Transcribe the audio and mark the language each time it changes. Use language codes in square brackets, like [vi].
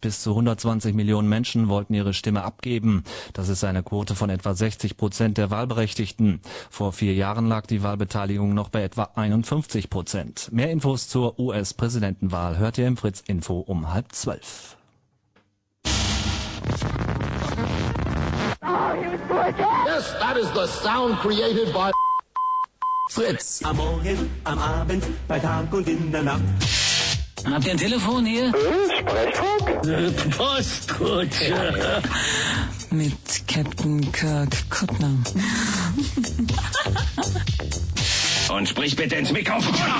[de] Bis zu 120 Millionen Menschen wollten ihre Stimme abgeben. Das ist eine Quote von etwa 60% der Wahlberechtigten. Vor 4 Jahren lag die Wahlbeteiligung noch bei etwa 51%. Mehr Infos zur US-Präsidentenwahl hört ihr im Fritz-Info um 11:30. [en] Yes, that is the sound created by Fritz. [de] Am Morgen, am Abend, bei Tag und in der Nacht. Habt ihr ein Telefon hier? Sprechfunk? Postkutsche. Ja. Mit Captain Kirk Kuttner. Und sprich bitte ins Mikrofon.